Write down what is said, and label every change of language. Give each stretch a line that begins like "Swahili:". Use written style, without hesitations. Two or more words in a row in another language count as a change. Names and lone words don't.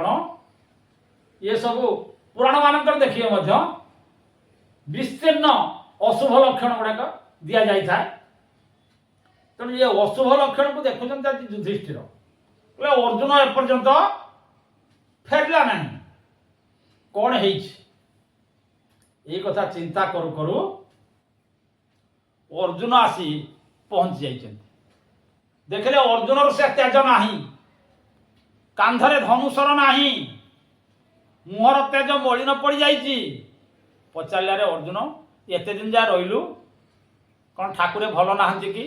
Odia: ଏସବୁ ପୁରାଣ ମାନଙ୍କରେ ଦେଖିବେ ମଧ୍ୟ ବିସ୍ତୀର୍ଣ୍ଣ ଅଶୁଭ ଲକ୍ଷଣ ଗୁଡ଼ାକ ଦିଆଯାଇଥାଏ। ତେଣୁ ଏ ଅଶୁଭ ଲକ୍ଷଣକୁ ଦେଖୁଛନ୍ତି ଆଜି ଯୁଧିଷ୍ଠିର। କହିଲେ ଅର୍ଜୁନ ଏପର୍ଯ୍ୟନ୍ତ ଫେରିଲା ନାହିଁ, କ'ଣ ହେଇଛି? ଏଇ କଥା ଚିନ୍ତା কରୁ কରୁ ଅର୍ଜୁନ ଆସି ପହଞ୍ଚି ଯାଇଛନ୍ତି। ଦେଖିଲେ ଅର୍ଜୁନର ସେ ତେଜ ନାହିଁ, କାନ୍ଧରେ ଧନୁଶର ନାହିଁ, ମୁହଁର ତେଜ ମଳିନ ପଡ଼ିଯାଇଛି। ପଚାରିଲାରେ ଅର୍ଜୁନ ଏତେ ଦିନ ଯାଏ ରହିଲୁ, କ'ଣ ଠାକୁରେ ଭଲ ନାହାନ୍ତି କି?